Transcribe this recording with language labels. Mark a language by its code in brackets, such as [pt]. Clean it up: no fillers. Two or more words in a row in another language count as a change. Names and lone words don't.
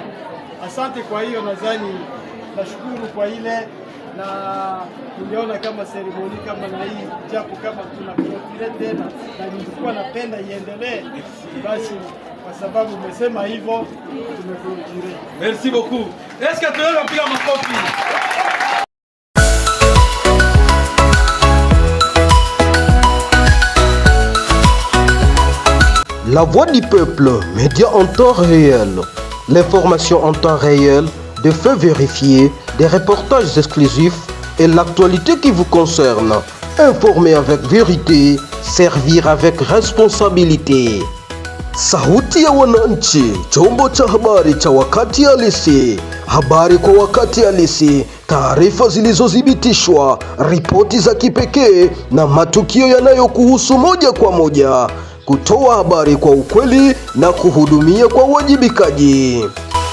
[sw] Asante. Kwa hiyo nadhani nashukuru kwa ile, na tuliona kama seremoni kama na hii, japo kama tunakurudia tena, na nilikuwa napenda iendelee, basi kwa sababu umesema hivyo tumekurudia. [fr] Merci beaucoup. Est-ce que [sw] tunaweza kupiga makofi? [fr] La Voix du Peuple, média en temps réel. L'information en temps réel, des faits vérifiés, des reportages exclusifs et l'actualité qui vous concerne. Informer avec vérité, servir avec responsabilité. [sw] Sauti ya Wananchi, chombo cha habari cha wakati halisi. Habari kwa wakati halisi, taarifa zilizothibitishwa, ripoti za kipekee na matukio yanayokuhusu moja kwa moja. Kutoa habari kwa ukweli na kuhudumia kwa uwajibikaji.